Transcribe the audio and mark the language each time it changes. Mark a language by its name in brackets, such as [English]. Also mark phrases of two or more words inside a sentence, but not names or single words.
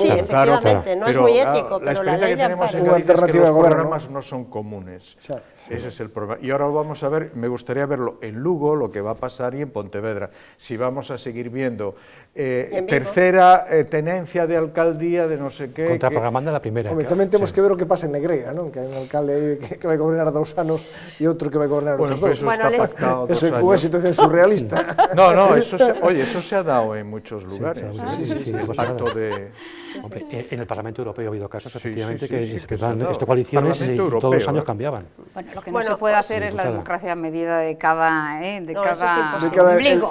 [Spanish] Sí, efectivamente, no es muy ético, pero la ley le ampara. Una alternativa de los gobierno. programas no son comunes. Sí. Ese es el problema. Y ahora vamos a ver, me gustaría verlo en Lugo, lo que va a pasar, y en Pontevedra. Si vamos a seguir viendo tercera tenencia de alcaldía de no sé qué... Contraprogramando la primera. [Galician] Hombre, tamén temos que ver o que pasa en Negreira, non? Que hai un alcalde que vai gobernar 2 anos e outro que vai gobernar outros 2. [Spanish] Eso está pactado 2 [Galician] Eso é [Spanish] años. [Galician] unha situación surrealista. [Spanish] No, eso se ha dado en muchos lugares. Sí, Pacto de... Hombre, en el Parlamento Europeo ha habido casos, efectivamente, sí, que se ha dan dado. esto coaliciones y Parlamento todos los Europeo, años cambiaban. Bueno, lo que no se puede hacer es la democracia a medida de cada ombligo.